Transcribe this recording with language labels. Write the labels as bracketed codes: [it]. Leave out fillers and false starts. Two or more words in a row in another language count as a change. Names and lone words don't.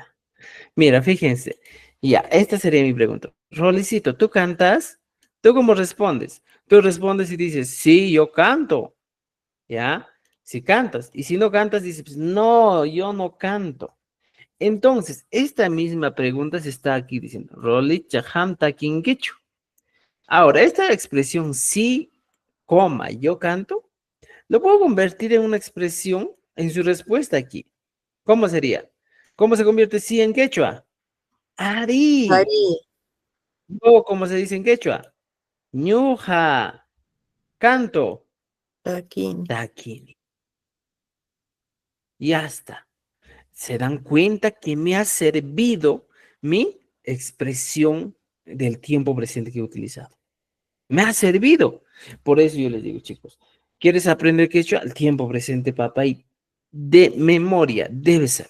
[es] Mira, fíjense, ya, esta sería mi pregunta. Rolicito, ¿tú cantas? ¿Tú cómo respondes? Tú respondes y dices, sí, yo canto, ¿ya? Si cantas. Y si no cantas, dices, pues, no, yo no canto. Entonces, esta misma pregunta se está aquí diciendo, [qu] Roli chaham takingichu. [es] Ahora, esta expresión sí, coma, yo canto, lo puedo convertir en una expresión en su respuesta aquí. ¿Cómo sería? ¿Cómo se convierte sí en quechua? [qu] Ari. Ari, O como se dice en quechua, ñuja, canto, taquín. taquini. [es] Ya está. Se dan cuenta que me ha servido mi expresión del tiempo presente que he utilizado. Me ha servido. Por eso yo les digo, chicos, ¿quieres aprender quechua? El tiempo presente, papá, y de memoria debes saber.